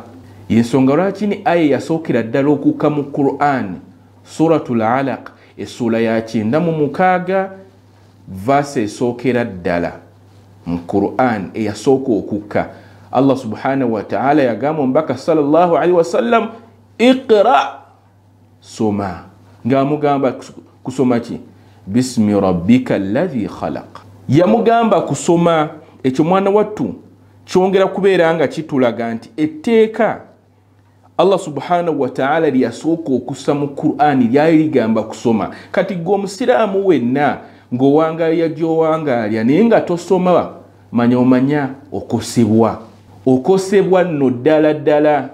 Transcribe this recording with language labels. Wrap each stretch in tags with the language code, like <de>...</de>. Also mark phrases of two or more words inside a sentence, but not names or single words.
<lg>Y'ensonga lwaki ni aya yasookera ddala okukka mu Quran, Suratul Alaq, essula ya 96 verse esookera ddala mu Quran eyasooka okukka. Allah</lg> <ar>سبحانه وتعالى</ar> <lg>yagamba omubaka</lg> <ar>صلى الله عليه وسلم,</ar> <lg>iqra, soma. Ng'amugamba kusoma ki?</lg> <ar>باسم ربك الذي خلق.</ar> <lg>Yamugamba kusoma. Ekyo mwana wattu kyongera kubeera nga kitulaga nti etteeka Allah</lg> <ar>سبحانه وتعالى</ar> <lg>liyasooka okussa mu Qur'ani lyali ligamba kusoma. Kati gwe omusiraamu wenna ng'owangalya gy'owangalya naye nga tosoma, omanya okosebwa nno ddala.</lg>